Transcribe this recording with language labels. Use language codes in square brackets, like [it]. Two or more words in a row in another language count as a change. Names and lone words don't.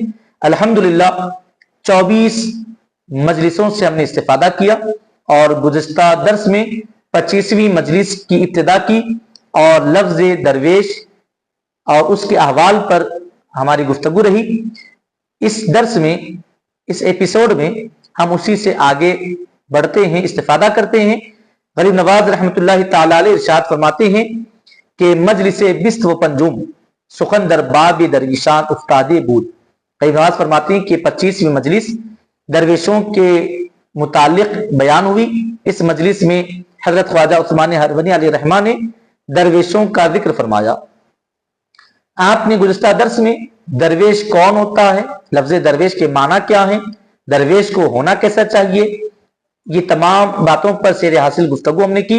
[ur] الحمدللہ 24 مجلسوں سے ہم نے استفادہ کیا اور گزشتہ درس میں 25ویں مجلس کی ابتدا کی اور لفظ درویش اور اس کے احوال پر ہماری گفتگو رہی۔ اس درس میں، اس ایپیسوڈ میں ہم اسی سے آگے بڑھتے ہیں، استفادہ کرتے ہیں۔ [fa] غریب نواز [ar] رحمۃ اللہ تعالی علیہ [ur] ارشاد فرماتے ہیں کہ [fa] مجلس بست و پنجم سخندر باب درویشان افتاد بود۔ [ur] غریب نواز فرماتے ہیں کہ 25ویں مجلس درویشوں کے متعلق بیان ہوئی۔ اس مجلس میں حضرت خواجہ عثمان ہارونی [ar] علیہ رحمہ [ur] نے درویشوں کا ذکر فرمایا۔ آپ نے گزشتہ درس میں درویش کون ہوتا ہے، لفظ درویش کے معنی کیا ہیں، درویش کو ہونا کیسا چاہیے، یہ تمام باتوں پر سیر حاصل گفتگو ہم نے کی۔